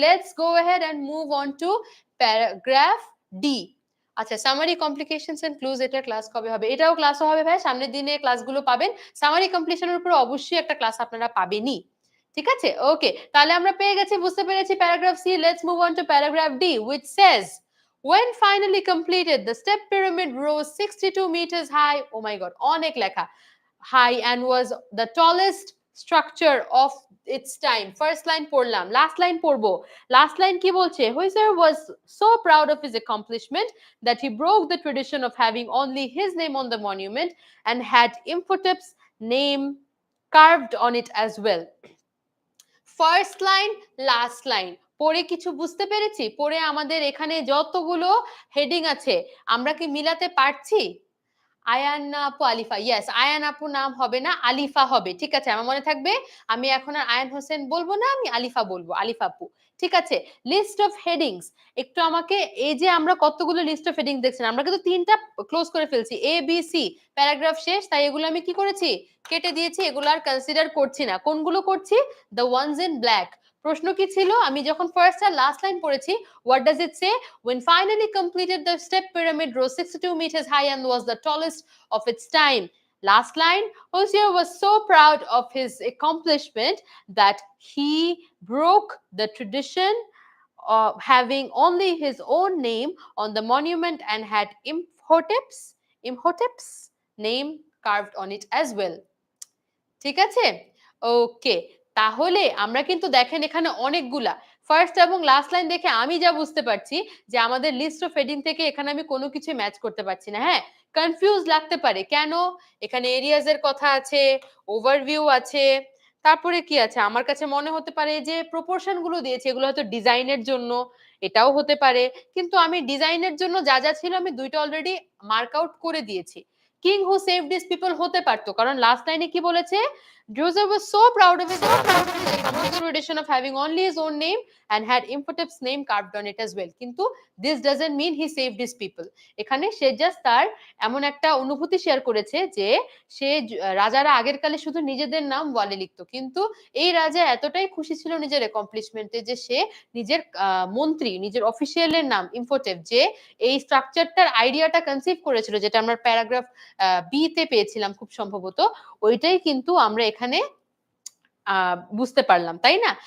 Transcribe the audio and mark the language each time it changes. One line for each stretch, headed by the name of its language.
English: Let's go ahead and move on to paragraph D.
Bangla: আচ্ছা, summary complications and clues এটার class কবে হবে? এটাও ক্লাসও হবে ভাই। সামনের দিনে ক্লাসগুলো পাবেন। সামারি কমপ্লিশনের উপর অবশ্যই একটা ক্লাস আপনারা পাবেনই। ঠিক আছে? ওকে। তাহলে আমরা পেয়ে গেছি, বুঝতে পেরেছি paragraph C.
English: let's move on to paragraph D which says when finally completed the step pyramid rose 62 meters high, oh my god,
Bangla: অনেক লেখা,
English: high and was the tallest structure of its time.
Bangla: First line পড়লাম, last line পড়বো। Last line কি বলছে?
English: Huizer was so proud of his accomplishment that he broke the tradition of having only his name on the monument and had Imhotep's name carved on it as well.
Bangla: First line, last line পড়ে কিছু বুঝতে পেরেছি? পড়ে আমাদের এখানে যতগুলো heading আছে আমরা কি মিলাতে পারছি? আয়ান আপু আলিফা, ইয়েস, আয়ান আপু নাম হবে না, আলিফা হবে। ঠিক আছে, আমার মনে থাকবে। আমি এখন আর আয়ান হোসেন বলবো না, আমি আলিফা বলবো, আলিফা আপু। ঠিক আছে। লিস্ট অফ হেডিংস, একটু আমাকে, এই যে আমরা কতগুলো লিস্ট অফ হেডিংস দেখছেন, আমরা কিন্তু 3টা ক্লোজ করে ফেলছি, এ বি সি, প্যারাগ্রাফ শেষ, তাই এগুলো আমি কি করেছি? কেটে দিয়েছি, এগুলো আর কনসিডার করছি না। কোনগুলো করছি?
English: The ones in black.
Bangla: প্রশ্ন কি ছিল? আমি যখন ফার্স্ট আর লাস্ট লাইন পড়েছি,
English: What does it say? When finally completed, the step pyramid rose 62 meters high and was the tallest of its time. Last line, Hozier was so proud of his accomplishment that he broke the tradition of having only his own name on the monument and had Imhotep's name carved on it as well.
Bangla: ঠিক আছে? ওকে। তাহলে আমরা কিন্তু দেখেন এখানে অনেকগুলা first এবং last line দেখে আমি যা বুঝতে পারছি যে আমাদের লিস্ট অফ হেডিং থেকে এখানে আমি কোনো কিছু ম্যাচ করতে পারছি না। হ্যাঁ, কনফিউজ লাগতে পারে। কেন? এখানে এরিয়াস এর কথা আছে, ওভারভিউ আছে, তারপরে কি আছে? আমার কাছে মনে হতে পারে যে প্রপোর্শন গুলো দিয়েছে এগুলো হয়তো ডিজাইনের জন্য, এটাও হতে পারে। কিন্তু আমি ডিজাইনের জন্য যা যা ছিল আমি 2টা অলরেডি মার্ক আউট করে দিয়েছি।
English: king who save this people
Bangla: হতে পারতো, কারণ লাস্ট লাইনে কি বলেছে?
English: Joseph was so proud of his tradition of having only his own name and had Imhotep's name carved on it as well.
Bangla: কিন্তু
English: this doesn't mean he saved his people.
Bangla: এখানে সে just তার এমন একটা অনুভূতি share করেছে যে সে রাজারা আগের কালে শুধু নিজেদের নাম ওয়ালে লিখতো, কিন্তু এই রাজা এতটাই খুশি ছিল নিজের অ্যাকমপ্লিশমেন্টে যে সে নিজের মন্ত্রী, নিজের অফিসিয়ালের নাম ইমফোটেপ, যে এই স্ট্রাকচারটার আইডিয়াটা কনসিভ করেছিল, যেটা আমরা প্যারাগ্রাফ বি তে পেয়েছিলাম খুব সম্ভবত, ওইটাই কিন্তু আমরা এখানে বুঝতে পারলাম, তাই না?